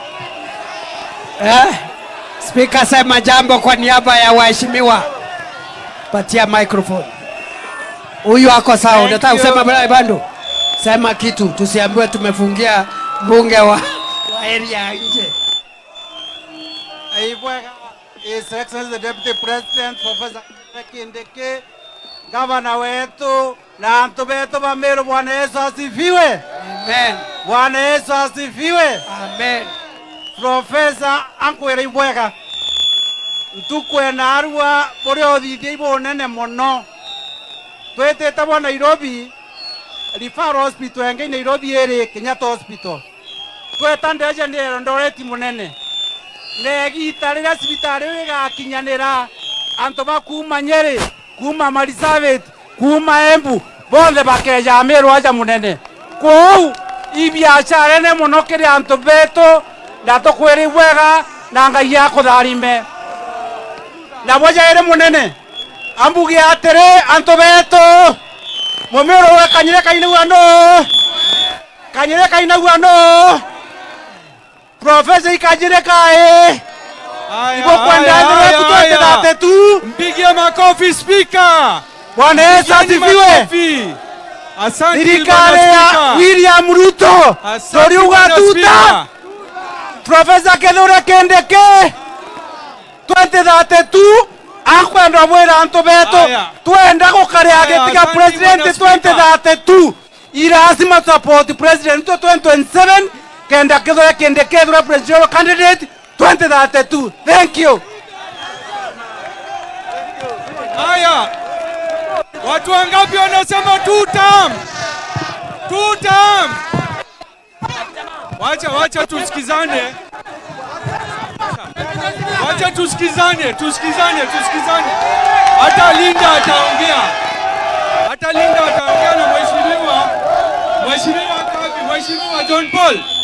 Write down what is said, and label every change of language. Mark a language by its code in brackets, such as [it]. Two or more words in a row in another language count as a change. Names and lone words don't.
[sw] Speaker sema jambo kwa niaba ya waheshimiwa. Patia microphone. Huyu ako sawa. Unataka kusema bwana Bando? Sema kitu, tusiambiwe tumefungia mbunge wa area nje. [en] His Excellency the Deputy President Professor Kindiki, [sw] Gavana wetu na Antobeto wa Meru, Bwana Yesu asifiwe. Amen. Bwana Yesu asifiwe. Amen. [mer] Professor Ankwere Ibwega. Ntukwena arua bori othithia ibonene muno. Twetete bwa Nairobi Referral Hospital engei Nairobi eri Kenyatta Hospital. Tweta ndeje ni Eldoret munene. Negita rĩrĩa cibitarĩ ĩgakinyanĩra anto bakuma Nyeri, kuma Marsabit, kuma Embu bothe bakeja Meru aja munene. Kũu ibiacara nĩ mũno kĩrĩ anto beto ndatokwĩra wega na Ngai akũtharime. Na boja ere munene ambugi atĩrĩ anto beto Mũmeru we kanyire kainaguano Professor ikajire kae. [sw] Ibo kwenda ndio tutote tu. Mpigie makofi speaker. Bwana Yesu asifiwe. Asante [mer] thirikari ya William Ruto toriuga tuta Professor Kithure Kindiki 2032 akwenda mwira antu betu twenda gukaria gitiga president 2032 irasima support president 2027 kenda Kithure Kindiki thura [en] presidential candidate [mer] 2032. [en] Thank you. [sw] Haya, watu wangapi wanasema [en] two term? Two term. [sw] Wacha tusikizane. Wacha tusikizane. Hata Linda ataongea na Mheshimiwa John Paul.